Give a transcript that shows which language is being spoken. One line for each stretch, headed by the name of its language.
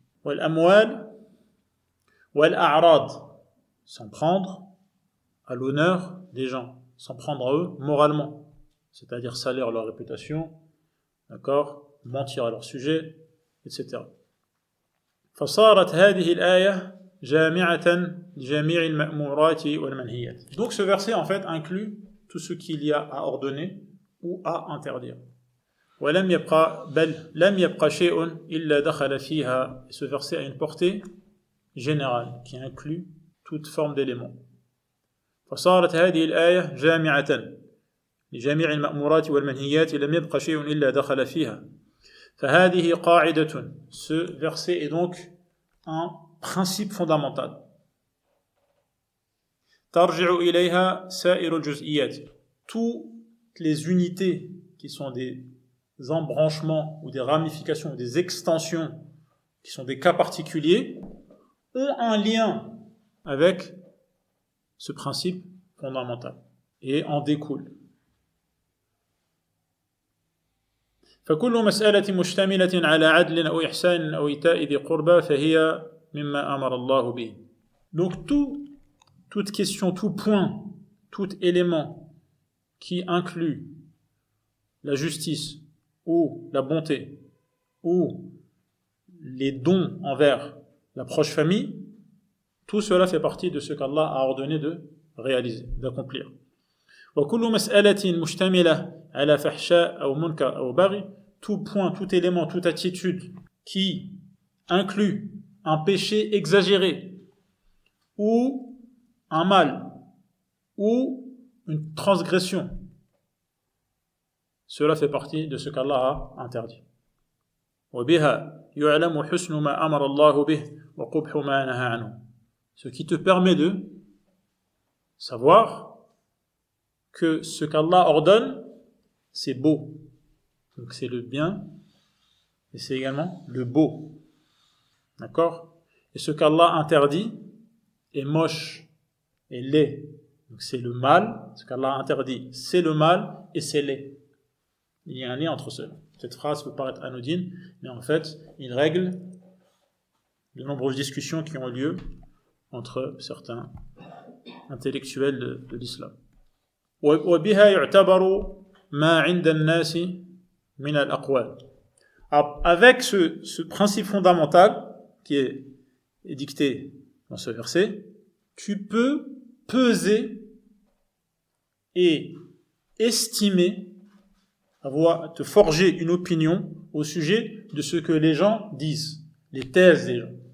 Arabic: Wal amwal, wal a'rad,
French: s'en prendre à l'honneur des gens, s'en prendre à eux moralement, c'est-à-dire salir leur réputation, d'accord, mentir à leur sujet, etc.
Arabic: فصارت هذه الآية جامعة لجميع المأمورات والمنهيات.
French: Donc ce verset en fait inclut tout ce qu'il y a à ordonner ou à interdire.
Arabic: ولم يبقى بل لم يبقى شيء إلا دخل فيها.
French: Ce verset a une portée générale qui inclut toute forme d'élément.
Arabic: فصارت هذه الآية جامعة لجميع المأمورات والمنهيات لم يبقى شيء إلا دخل فيها. فهذه قاعدة.
French: Ce verset est donc un principe fondamental.
Arabic: ترجع إليها سائر الجزئيات.
French: Toutes les unités qui sont des embranchements ou des ramifications ou des extensions qui sont des cas particuliers ont un lien avec ce principe fondamental et en découle.
Arabic: فكل مسألة مشتملة على عدل أو إحسان أو إيتاء ذي قربى فهي مما أمر الله به.
French: Donc toute question, tout point, tout élément qui inclut la justice ou la bonté ou les dons envers la proche famille, tout cela fait partie de ce qu'Allah a ordonné de réaliser, d'accomplir.
Arabic: وكل مسألة مشتملة على فحشاء أو منكر أو بغي.
French: Tout point, tout élément, toute attitude qui inclut un péché exagéré ou un mal ou une transgression, cela fait partie de ce qu'Allah a interdit.
Arabic: وبها يعلم حسن ما أمر الله به وقبح ما نهى عنه.
French: Ce qui te permet de savoir que ce qu'Allah ordonne, c'est beau. Donc c'est le bien et c'est également le beau. D'accord? Et ce qu'Allah interdit est moche et laid. Donc c'est le mal. Ce qu'Allah interdit, c'est le mal et c'est laid. Il y a un lien entre ceux. Cette phrase peut paraître anodine, mais en fait, il règle de nombreuses discussions qui ont lieu entre certains intellectuels de l'islam.
Arabic: وبها يعتبر ما عند الناس من الأقوال.
French: Avec ce principe fondamental qui est dicté dans ce verset, tu peux peser et estimer, te forger une opinion au sujet de ce que les gens disent, les thèses des gens.